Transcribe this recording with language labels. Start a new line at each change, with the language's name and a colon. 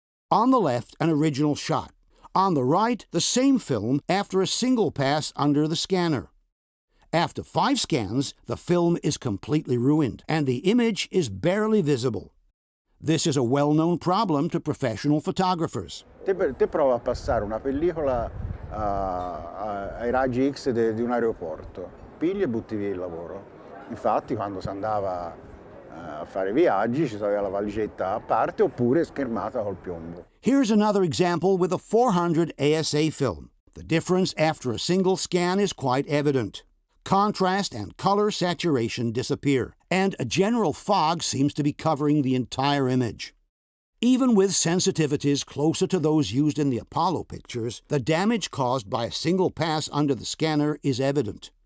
English: On the left, an original shot. On the right, the same film after a single pass under the scanner. After 5 scans, the film is completely ruined, and the image is barely visible. This is a well-known problem to professional photographers.
Italian: Te prova a passare una pellicola ai raggi X di un aeroporto, pigli e butti via il lavoro. Infatti quando si andava a fare viaggi ci aveva la valigetta a parte oppure schermata col piombo.
English: Here's another example with a 400 ASA film. The difference after a single scan is quite evident. Contrast and color saturation disappear, and a general fog seems to be covering the entire image. Even with sensitivities closer to those used in the Apollo pictures, the damage caused by a single pass under the scanner is evident.